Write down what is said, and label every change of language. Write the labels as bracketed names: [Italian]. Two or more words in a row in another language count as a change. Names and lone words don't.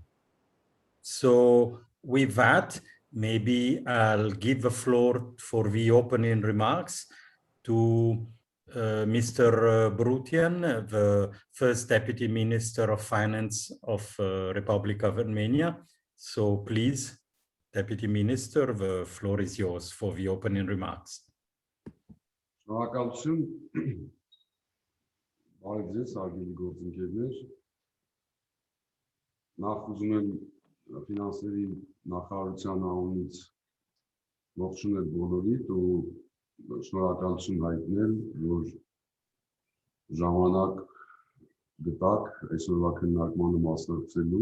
[English] So with that, maybe I'll give the floor for the opening remarks to Mr. Brutian, the first Deputy Minister of Finance of Republic of Armenia. So please, Deputy Minister, the floor is yours for the opening remarks. [Armenian] Շնորհակալություն, բարև ձեզ, հարգելի գործընկերներ։ Նախ ուզում եմ ֆինանսների նախարարության անունից ողջունել բոլորիդ ու շնորհակալություն հայտնել, որ ժամանակ գտաք այսօրվա քննարկմանը մասնակցելու